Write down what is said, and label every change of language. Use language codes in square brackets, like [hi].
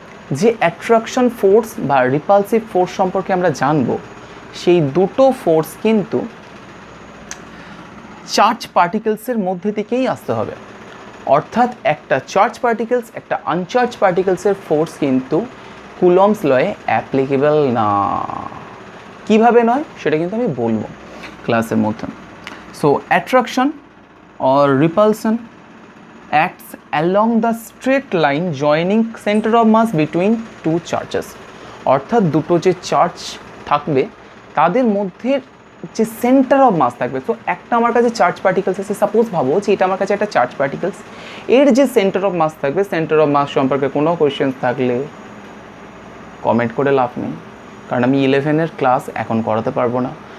[bn] যে attraction force বা repulsive force সম্পর্কে আমরা জানব, সেই দুটো ফোর্স কিন্তু চার্জ পার্টিকেলসের মধ্যে থেকেই আসতে হবে। অর্থাৎ একটা চার্জ পার্টিকেলস একটা আনচার্জ পার্টিকেলসের ফোর্স কিন্তু কুলম্বস লয়ে অ্যাপ্লিকেবল না। কিভাবে নয় সেটা কিন্তু আমি বলবো ক্লাসের মধ্যে। [en] So attraction or repulsion acts along the straight line joining center of mass between two charges। [bn] অর্থাৎ দুটো যে চার্জ থাকবে তাদের মধ্যে যে সেন্টার অফ মাস থাকবে। তো একটা আমার কাছে চার্জ পার্টিকেলস আছে, সাপোজ ভাবো যে এটা আমার কাছে একটা চার্জ পার্টিকেলস, এর যে সেন্টার অফ মাস থাকবে, সেন্টার অফ মাস সম্পর্কে কোনো কোয়েশ্চেন থাকলে কমেন্ট করে লাভ নেই, কারণ আমি 11-এর ক্লাস এখন করাতে পারবো না।